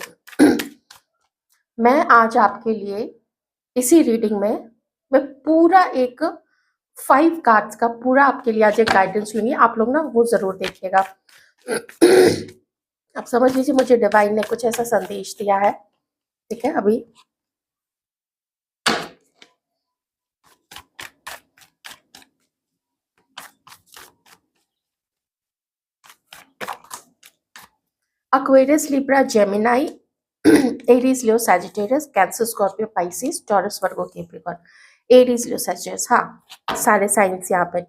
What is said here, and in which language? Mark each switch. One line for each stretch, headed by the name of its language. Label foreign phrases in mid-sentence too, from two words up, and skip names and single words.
Hindi: मैं आज आपके लिए इसी रीडिंग में मैं पूरा एक 5 कार्ड्स का पूरा आपके लिए आज एक गाइडेंस लूंगी। आप लोग ना वो जरूर देखिएगा। आप समझ लीजिए मुझे डिवाइन ने कुछ ऐसा संदेश दिया है। ठीक है, अभी
English: Aquarius, Libra, Gemini, Aries, Leo, Sagittarius, Cancer, Scorpio, Pisces, Taurus, Virgo, Capricorn, Aries, Leo, Sagittarius।
Hindi: हाँ, सारे साइंस यहाँ पे।